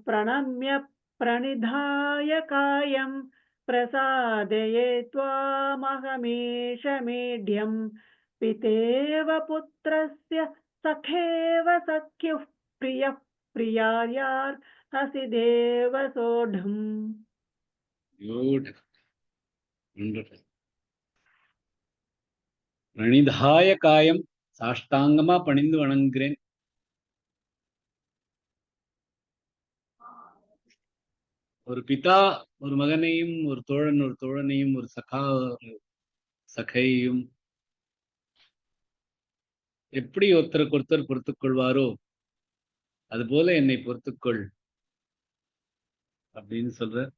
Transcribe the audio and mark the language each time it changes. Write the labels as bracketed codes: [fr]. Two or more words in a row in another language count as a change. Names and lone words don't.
[sa] प्रणम्य प्रणिधाय कायं प्रसादये त्वामहमीश मीढ्यं पितेव पुत्रस्य सखेव सख्युः प्रियः प्रियार्यार्हसि देव सोढुम् प्रणिधाय कायं [ta] சாஷ்டாங்கமா பணிந்து வணங்குகிறேன். ஒரு பிதா ஒரு மகனையும் ஒரு தோழன் ஒரு தோழனையும் ஒரு சகா ஒரு சகையும் எப்படி ஒருத்தருக்கு ஒருத்தர் பொறுத்துக் கொள்வாரோ அதுபோல என்னை பொறுத்துக்கொள் அப்படின்னு சொல்ற.